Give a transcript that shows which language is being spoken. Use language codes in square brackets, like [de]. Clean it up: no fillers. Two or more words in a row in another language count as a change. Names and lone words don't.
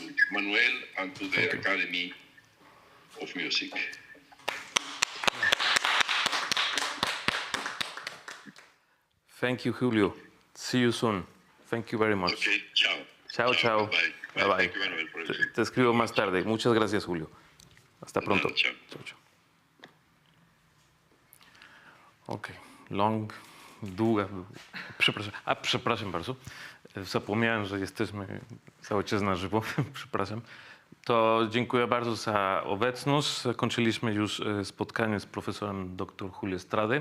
[en] Manuel, and to the Academy of Music. Thank you, Julio. See you soon. Thank you very much. Okay, ciao. [es] Chao, chao. [en] Bye. Bye, bye. Thank you, Manuel, for everything. [es] Te escribo más tarde. Muchas gracias, Julio. Hasta pronto. Chao. Chao, chao. [pl] Okej. Długa. Przepraszam bardzo. Zapomniałem, że jesteśmy cały czas na żywo. Przepraszam. To dziękuję bardzo za obecność. Zakończyliśmy już spotkanie z profesorem dr Julio Estrady.